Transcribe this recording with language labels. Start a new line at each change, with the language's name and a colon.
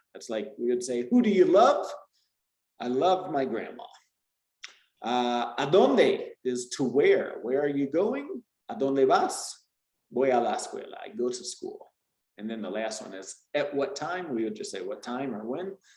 English: That's like we would say, who do you love? I love my grandma.
Spanish: ¿A dónde
English: is to where? Where are you going?
Spanish: ¿A dónde vas? voy a la escuela,
English: I go to school. And then the last one is at what time? We would just say what time or when.